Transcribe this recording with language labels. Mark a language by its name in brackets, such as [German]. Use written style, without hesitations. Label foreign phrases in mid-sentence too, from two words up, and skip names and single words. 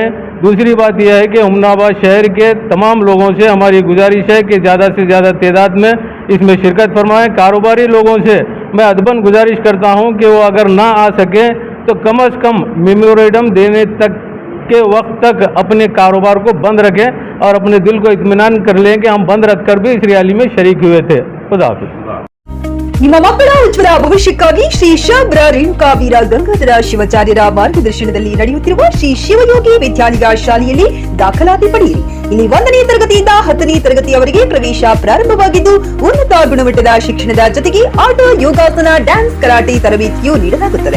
[Urdu] دوسری بات یہ ہے کہ حسن آباد شہر کے تمام لوگوں سے ہماری گزارش ہے کہ زیادہ سے زیادہ تعداد میں اس میں شرکت فرمائیں. کاروباری لوگوں سے میں ادباً گزارش کرتا ہوں کہ وہ اگر نہ آ سکے تو کم از کم میمورنڈم دینے تک کے وقت تک اپنے کاروبار کو بند رکھیں اور اپنے دل کو اطمینان کر لیں کہ ہم بند رکھ کر بھی اس ریلی میں شریک ہوئے تھے. خدا حافظ. [Kannada] ನಿಮ್ಮ ಮಕ್ಕಳ ಉಜ್ವಲ ಭವಿಷ್ಯಕ್ಕಾಗಿ ಶ್ರೀ ಶಾಬ್ರ ರೇಣುಕಾ ವೀರ ಗಂಗಾಧರ ಶಿವಾಚಾರ್ಯರ ಮಾರ್ಗದರ್ಶನದಲ್ಲಿ ನಡೆಯುತ್ತಿರುವ ಶ್ರೀ ಶಿವಯೋಗಿ ವಿದ್ಯಾಲಯ ಶಾಲೆಯಲ್ಲಿ ದಾಖಲಾತಿ ಪಡೆಯಿರಿ। ಇಲ್ಲಿ 1ನೇ ತರಗತಿಯಿಂದ 10ನೇ ತರಗತಿಯವರೆಗೆ ಪ್ರವೇಶ ಪ್ರಾರಂಭವಾಗಿದ್ದು ಉನ್ನತ ಗುಣಮಟ್ಟದ ಶಿಕ್ಷಣದ ಜೊತೆಗೆ ಆಟ, ಯೋಗಾಸನ, ಡ್ಯಾನ್ಸ್, ಕರಾಟೆ ತರಬೇತಿಯೂ ನೀಡಲಾಗುತ್ತದೆ।